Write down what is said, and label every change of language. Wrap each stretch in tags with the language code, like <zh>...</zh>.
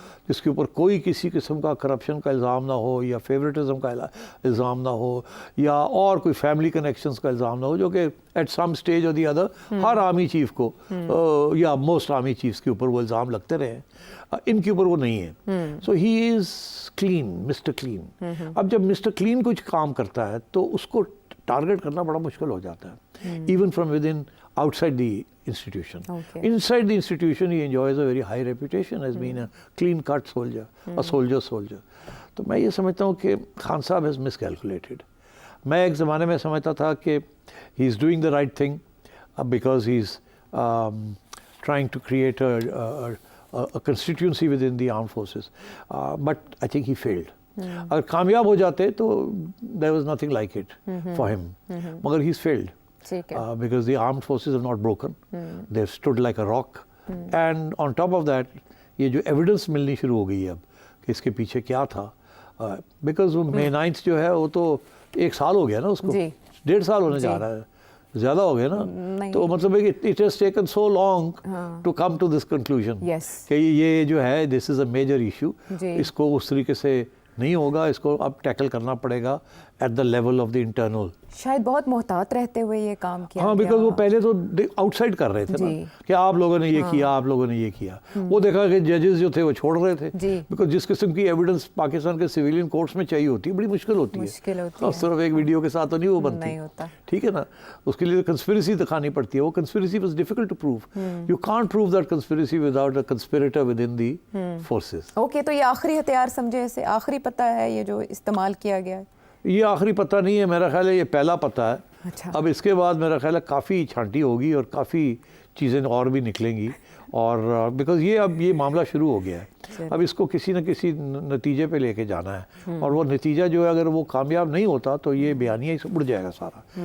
<ur>جس کے اوپر کوئی کسی قسم کا کرپشن کا الزام نہ ہو یا فیوریٹزم کا الزام نہ ہو یا اور کوئی فیملی کنیکشنز کا الزام نہ ہو، جو کہ</ur> <en>at some stage اور the other</en> <ur>Hare army chief کو یا موسٹ آرمی چیفز کے اوپر وہ الزام لگتے رہے ہیں، ان کے اوپر وہ نہیں ہے.</ur> <en>So he is clean, mister clean.</en> <ur>اب جب مسٹر کلین کچھ کام کرتا ہے تو اس کو ٹارگٹ کرنا بڑا مشکل ہو جاتا ہے،</ur> <en>Even from within outside the institution. Okay. Inside the institution he enjoys a very high reputation as being a clean cut soldier, a soldier.</en> <ur>تو میں یہ سمجھتا ہوں کہ خان صاحب</ur> <en>has miscalculated.</en> <ur>میں ایک زمانے میں سمجھتا تھا کہ</ur> <en>he is doing the right thing because he is trying to create a constituency within the armed forces. But I think he failed.</en> <ur>اگر کامیاب ہو جاتے تو</ur> <en>there was nothing like it for him.</en> <ur>مگر</ur> <en>he's failed. Because the armed forces have not broken. They've stood like a rock. And on top of that,</en> <ur>یہ جو evidence ملنی شروع ہو گئی ہے اب کہ اس کے پیچھے کیا تھا. Because وہ May 9th جو ہے وہ تو 1 سال ہو گیا نا اس کو، 1.5 سال ہونے جا رہا ہے، زیادہ ہو گیا نا. تو مطلب ہے کہ</ur> <en>it has taken so long to come to this conclusion</en> <ur>کہ یہ جو ہے</ur> <en>this is a major issue.</en> <ur>اس کو اس طریقے سے نہیں ہوگا، اس کو اب ٹیکل کرنا پڑے گا</ur> <en>At the level of the internal.</en> <ur>شاید بہت محتاط رہتے ہوئے یہ کام کیا. ہاں، بیکاز وہ پہلے تو آؤٹ سائڈ کر رہے تھے نا کہ آپ لوگوں نے یہ کیا، آپ لوگوں نے یہ کیا. وہ دیکھا کہ ججز جو تھے وہ چھوڑ رہے تھے، بیکاز جس قسم کی ایویڈنس پاکستان کے سویلین کورٹس میں چاہیے ہوتی ہے بڑی مشکل ہوتی ہے. صرف ایک ویڈیو کے ساتھ تو نہیں وہ بنتی، ٹھیک ہے نا. اس کے لیے کنسپریسی دکھانی پڑتی ہے.</ur> <en>وہ conspiracy was difficult to prove. You can't prove that conspiracy without a conspirator within the forces.</en> <ur>Okay, تو یہ آخری ہتھیار سمجھے، اسے آخری پتہ ہے یہ جو استعمال کیا گیا ہے؟ یہ آخری پتہ نہیں ہے، میرا خیال ہے یہ پہلا پتہ ہے. اب اس کے بعد میرا خیال ہے کافی چھانٹی ہوگی اور کافی چیزیں اور بھی نکلیں گی، اور بیکاز اب یہ معاملہ شروع ہو گیا ہے. اب اس کو کسی نہ کسی نتیجے پہ لے کے جانا ہے، اور وہ نتیجہ جو ہے اگر وہ کامیاب نہیں ہوتا تو یہ بیانیہ ہی اڑ جائے گا سارا.</ur>